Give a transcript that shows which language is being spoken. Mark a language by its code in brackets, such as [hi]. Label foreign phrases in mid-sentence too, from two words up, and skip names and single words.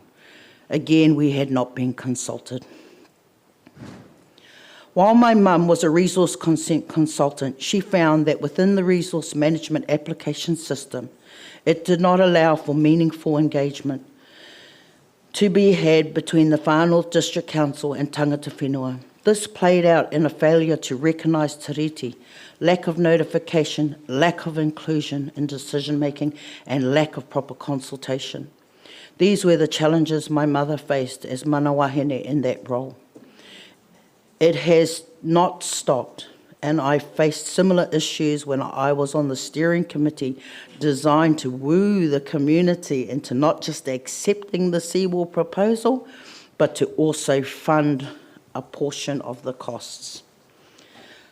[en] Again, we had not been consulted. While my mum was a resource consent consultant, she found that within the resource management application system, it did not allow for meaningful engagement to be had between the Far North District Council and [mi] tangata whenua. [en] This played out in a failure to recognise tiriti, lack of notification, lack of inclusion in decision-making, and lack of proper consultation. These were the challenges my mother faced as [mi] mana wahine [en] in that role. It has not stopped, and I faced similar issues when I was on the steering committee designed to woo the community into not just accepting the seawall proposal, but to also fund a portion of the costs.